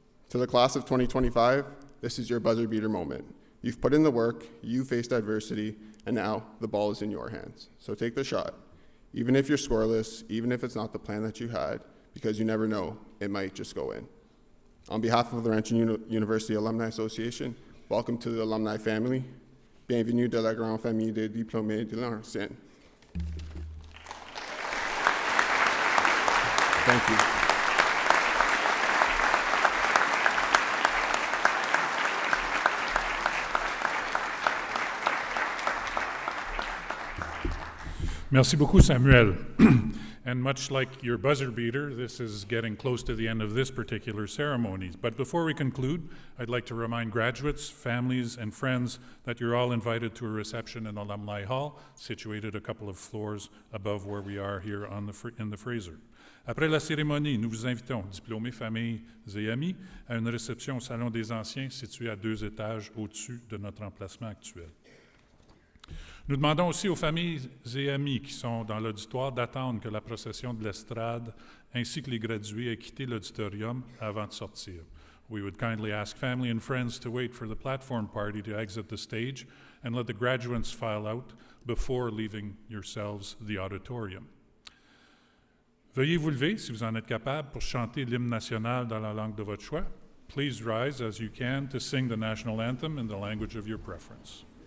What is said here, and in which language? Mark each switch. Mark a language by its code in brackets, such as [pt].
[en] To the class of 2025, this is your buzzer beater moment. You've put in the work, you faced adversity, and now the ball is in your hands. So take the shot. Even if you're scoreless, even if it's not the plan that you had, because you never know, it might just go in. On behalf of the Laurentian University Alumni Association, welcome to the alumni family. [fr] Bienvenue de la grande famille des diplômés de Laurentienne. [en] Thank you. [fr] Merci beaucoup, Samuel. [en] And much like your buzzer beater, this is getting close to the end of this particular ceremony. But before we conclude, I'd like to remind graduates, families, and friends that you're all invited to a reception in Alumni Hall, situated a couple of floors above where we are here in the Fraser. [fr] Après la cérémonie, nous vous invitons, diplômés, familles et amis, à une réception au Salon des Anciens situé à 2 étages au-dessus de notre emplacement actuel. Nous demandons aussi aux familles et amis qui sont dans l'auditoire d'attendre que la procession de l'estrade ainsi que les gradués aient quitté l'auditorium avant de sortir. [en] We would kindly ask family and friends to wait for the platform party to exit the stage and let the graduates file out before leaving yourselves the auditorium. [fr] Veuillez vous lever si vous en êtes capable pour chanter l'hymne national dans la langue de votre choix. [en] Please rise as you can to sing the national anthem in the language of your preference.